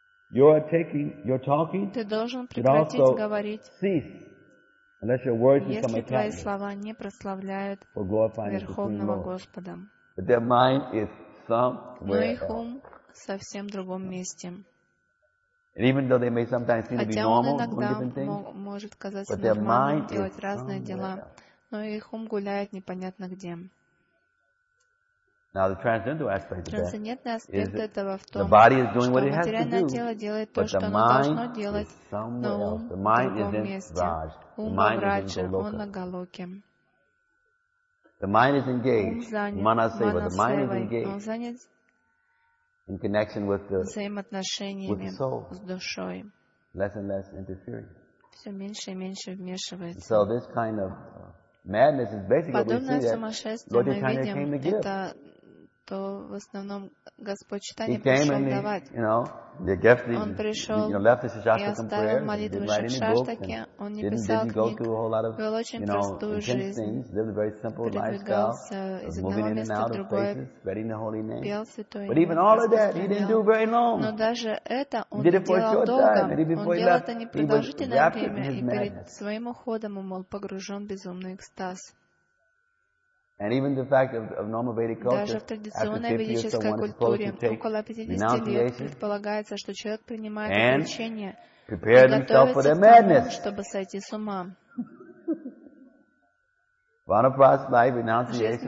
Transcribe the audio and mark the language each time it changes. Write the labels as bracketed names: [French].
[Russian] Ты должен прекратить говорить, если твои слова не прославляют Верховного Господа. Но их ум в совсем другом месте. [English] And even though they may sometimes seem to be normal, different things, [Russian] может казаться нормальным делать разные дела, но их ум гуляет непонятно где. [English] Now the transcendental aspect of that is the body is doing what it has to do, but the mind is somewhere else. The mind is in Raj. The mind is in Goloka. The mind is engaged. Manasseva. The mind is engaged. In connection with the [Russian] взаимоотношениями [English] with the soul, [Russian] с душой. [English] Less and less interfering. [Russian] Все меньше и меньше вмешивается. [English] So this kind of madness is basically [Russian] подобное [English] what we see [Russian] сумасшествие мы видим, [English] came to give. [Russian] Это то в основном Господь Читания пришел давать. Он пришел и оставил молитву Шакшаштаке. Он не писал книг. Вел очень простую жизнь. Передвигался из одного места в другое. Пел святое имя. Но даже это он не делал долго. Он делал это непродолжительное время. И перед своим уходом он был погружен в безумный экстаз. [English] And even the fact of normal Vedic culture, after 50 years, someone is supposed to take renunciation, [Russian] предполагается, что человек принимает облегчение, [English] prepare himself for their madness, [Russian] чтобы сойти с ума. [English] Vanaprastha life, renunciation,